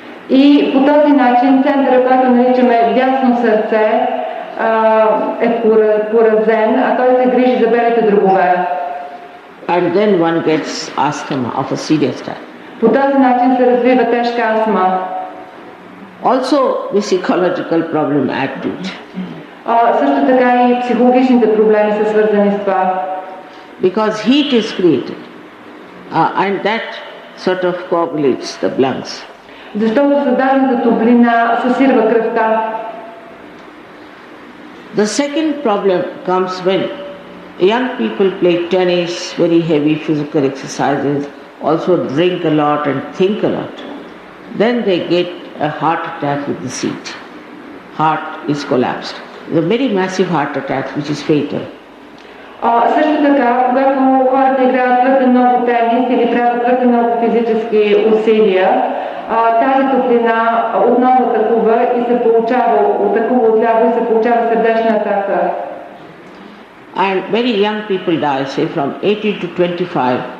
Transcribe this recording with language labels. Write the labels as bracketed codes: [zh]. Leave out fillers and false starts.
[bg] И по този начин центъра, който наричаме дясно сърце, е поразен, а той се грижи за белите дробове. [en] And then one gets asthma of a serious type. [bg] По този начин се развива тежка астма. [en] Also, this ecological problem add to it. [bg] Също така и психологичните проблеми са свързани с това. [en] Because heat is created, and that sort of coagulates the lungs. [bg] Защото създадената топлина съсирва кръвта. [en] The second problem comes when young people play tennis, very heavy physical exercises, also drink a lot and think a lot. Then they get a heart attack with the seat. Heart is collapsed. It's a very massive heart attack which is fatal. [bg] Също така, когато хората играят твърде много тенис или правят твърде много физически усилия, тази топлина отново атакува и се получава отляво и се получава сърдечна атака. [en] And very young people die, say from 18 to 25.